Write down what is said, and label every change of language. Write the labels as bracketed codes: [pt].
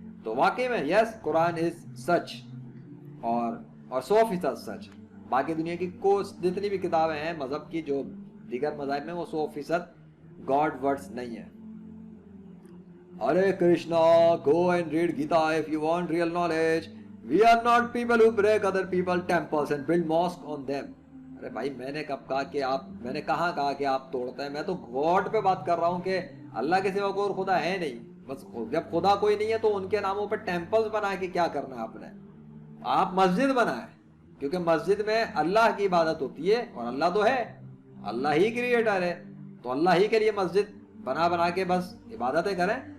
[hi] तो वाकई में यस, कुरान इज सच और 100% सच। बाकी दुनिया की जितनी भी किताबें हैं मजहब की, जो दीगर मजहब में, वो 100% गॉड वर्ड्स नहीं है। [en] Hare Krishna, go and read Gita if you want real knowledge. We are not people who break other people temples and build mosque on them. [hi] अरे भाई मैंने कब कहा कि आप, मैंने कहाँ कहा कि आप तोड़ते हैं? मैं तो गॉड पे बात कर रहा हूँ कि अल्लाह के सिवा कोई और खुदा है नहीं। बस जब खुदा कोई नहीं है तो उनके नामों पर टेम्पल्स बना के क्या करना है आपने? आप मस्जिद बनाए, क्योंकि मस्जिद में अल्लाह की इबादत होती है और अल्लाह तो है, अल्लाह ही क्रिएटर है, तो अल्लाह ही के लिए मस्जिद बना के बस इबादतें करें।